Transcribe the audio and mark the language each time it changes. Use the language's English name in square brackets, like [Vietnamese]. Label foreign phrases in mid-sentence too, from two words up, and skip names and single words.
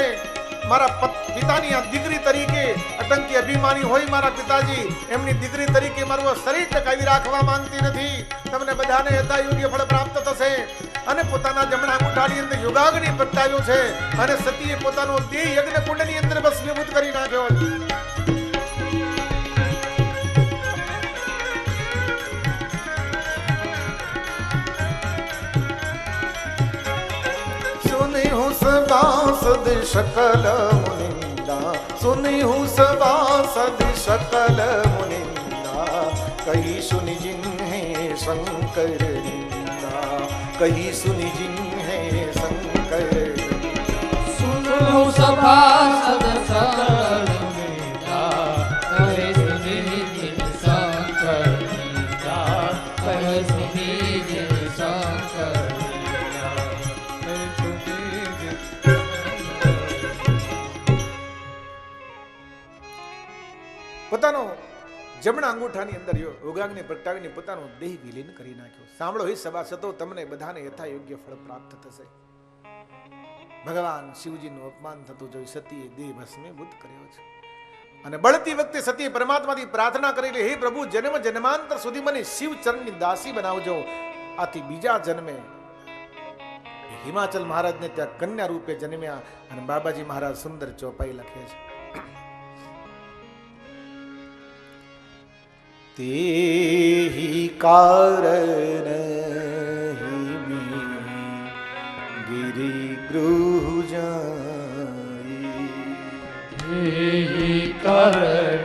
[Gujarati] મારા પિતાની આ દીકરી તરીકે આતંકી અભિમાની હોય મારા પિતાજી, એમની દીકરી તરીકે મારું શરીર ટકાવી રાખવા માંગતી નથી. તમને બધાને યથાયોગ્ય ફળ પ્રાપ્ત થશે. અને પોતાના જમણા અંગૂઠાની અંદર યોગાગ્નિ પ્રગટાવ્યો છે અને સતીએ પોતાનો દેહ યજ્ઞ કુંડની અંદર ભસ્મીભૂત કરી નાખ્યો. [Awadhi] सुनी हूँ सभासद सकल मुनिंदा, सुनी हूँ सभासद सकल मुनिंदा, कही सुनि जिन्हे शंकर निंदा, कही सुनि जिन्हे शंकर. सुनो सभासद सकल मुनीता कहे सुनी जिन शंकर लीला कहे सुनी जिन शंकर [Gujarati] પોતાનો જમણા અંગૂઠાની અંદર યોગાગ્નિ પ્રગટાવીને પોતાનો દેહ વિલીન કરી નાખ્યો. સાંભળો હે સભાસદો, તમને બધાને યથાયોગ્ય ફળ પ્રાપ્ત થશે. ભગવાન શિવજીનું અપમાન થતું જોઈ સતીએ દેહ ભસ્મીભૂત કર્યો છે. અને બળતી વખતે સતીએ પરમાત્માથી પ્રાર્થના કરેલી, હે પ્રભુ, જન્મ જન્માંતર સુધી મને શિવ ચરણની દાસી બનાવજો. આથી બીજા જન્મે હિમાચલ મહારાજને ત્યાં કન્યા રૂપે જન્મ્યા. અને બાબાજી મહારાજ સુંદર ચોપાઈ લખે છે, [Awadhi] तेहि कारण गिरि गृह जाई, तेहि कारण